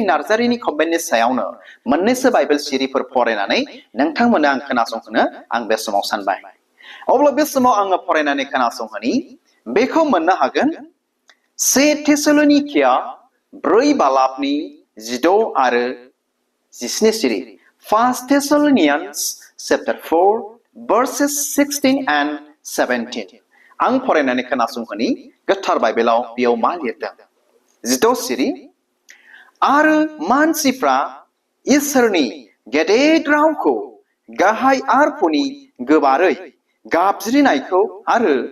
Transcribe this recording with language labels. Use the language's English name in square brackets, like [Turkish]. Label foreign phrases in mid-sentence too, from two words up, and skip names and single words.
[Bodo] नार्जारिनि कमेन्टनि सायावनो मोननैसो बाइबेल सिरिफोर फरायनानै नोंथांमोननो आं खोनासंहोनो आं बे समाव सानबाय अब्ला बे समाव आङो फरायनानै खोनासंहोनि बेखौ मोननो हागोन 1 थेसलोनिकिया 4 बालाबनि 16 आरो 17 सिरि [English] 1 Thessalonians chapter 4 verses 16 and 17 [Bodo] आं फरायनानै खोनासंहोनि गोथार बाइबेलाव बेयाव मा लिरदों 16 सिरि आरो मानसिफ्रा इसोरनि गेदेर रावखौ गाहाय आरफनि गोबारै गाबज्रिनायखौ आरो